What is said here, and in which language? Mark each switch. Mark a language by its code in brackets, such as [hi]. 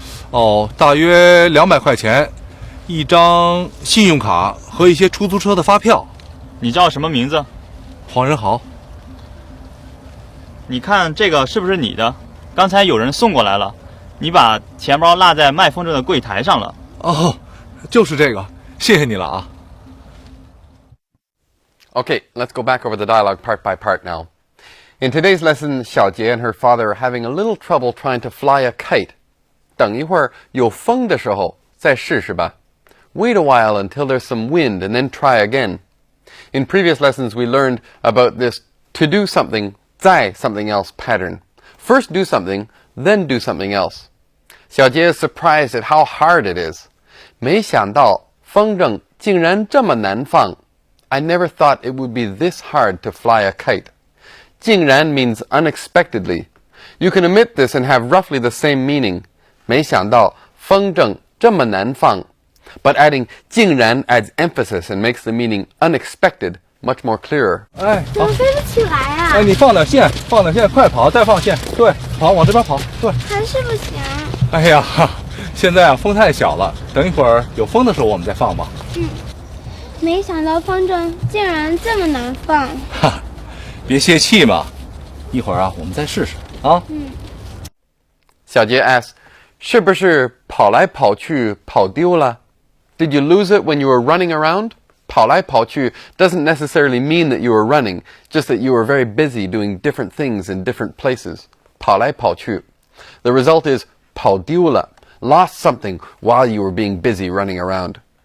[zh] 哦，大约200块钱，一张信用卡和一些出租车的发票。你叫什么名字？黄仁豪。你看这个是不是你的？刚才有人送过来了，你把钱包落在卖风筝的柜台上了。哦，就是这个，谢谢你了啊。 [en] Okay, let's go back over the dialogue part by part now. In today's lesson, Xiaojie and her father are having a little trouble trying to fly a kite. [zh] 等一会儿有风的时候再试试吧。 [en] Wait a while until there's some wind and then try again. In previous lessons, we learned about this to do something, 再 something else pattern. First do something, then do something else. Xiaojie is surprised at how hard it is. [zh] 没想到风筝竟然这么难放。 [en] I never thought it would be this hard to fly a kite. 竟然 means unexpectedly. You can omit this and have roughly the same meaning. [zh] 没想到风筝这么难放. [en] But adding 竟然 adds emphasis and makes the meaning unexpected much more clearer. 哎， [zh] 怎么飞不起来啊？哎，你放点线，快跑，再放线，对，跑，往这边跑，对。还是不行。哎呀，现在啊风太小了，等一会儿有风的时候我们再放吧。没想到风筝竟然这么难放。哈，别泄气嘛，一会儿啊我们再试试啊。小杰 asks, 是不是跑来跑去跑丢了? [en] Did you lose it when you were running around? 跑来跑去 doesn't necessarily mean that you were running, just that you were very busy doing different things in different places. [zh] 跑来跑去. [en] The result is 跑丢了, lost something while you were being busy running around.